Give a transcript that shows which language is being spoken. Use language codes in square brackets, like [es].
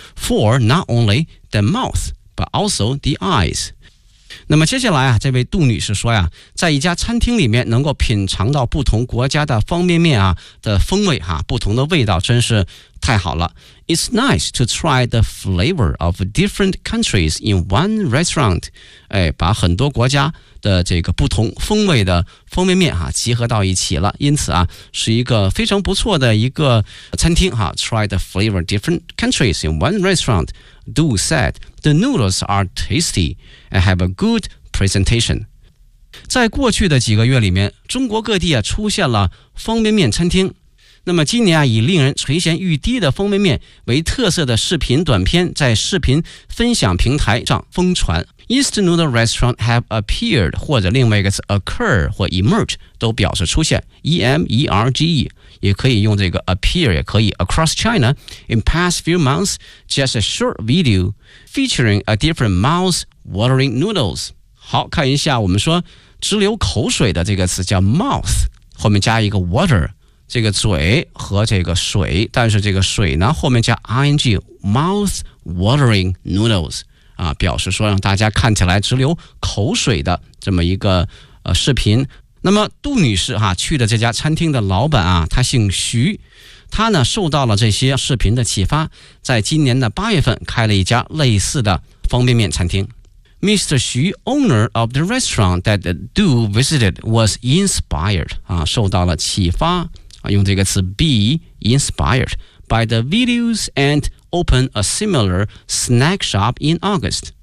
[en] For not only the mouth but also the eyes。 [zh] 那么接下来啊，这位杜女士说呀，在一家餐厅里面能够品尝到不同国家的方便面啊的风味哈，不同的味道真是太好了。 [en] It's nice to try the flavor of different countries in one restaurant。 [zh] 哎，把很多国家的这个不同风味的方便面哈集合到一起了，因此啊是一个非常不错的一个餐厅哈。 [en] Try the flavor of different countries in one restaurant。 Du said the noodles are tasty and have a good presentation。 [zh] 在过去的几个月里面，中国各地啊出现了方便面餐厅。那么今年啊，以令人垂涎欲滴的方便面为特色的视频短片在视频分享平台上疯传。 [en] Instant noodle restaurant have appeared， [zh] 或者另外一个词 [en] occur 或 emerge [zh] 都表示出现 [en] ，emerge [zh] 也可以用这个 [en] appear， [zh] 也可以 [en] across China in past few months， just a short video featuring a different mouth watering noodles。 [zh] 好，看一下我们说直流口水的这个词叫 mouth， 后面加一个 water。这个嘴和这个水，但是这个水呢后面加 ing [en] mouth watering noodles [zh] 啊，表示说让大家看起来直流口水的这么一个视频。那么杜女士哈、去的这家餐厅的老板啊，他姓徐，他呢受到了这些视频的启发，在今年的8月份开了一家类似的方便面餐厅。 [en] Mr. Xu, owner of the restaurant that Du visited, was inspired, [zh] 受到了启发、用这个词 [en] be inspired by the videos and opened a similar snack shop in August.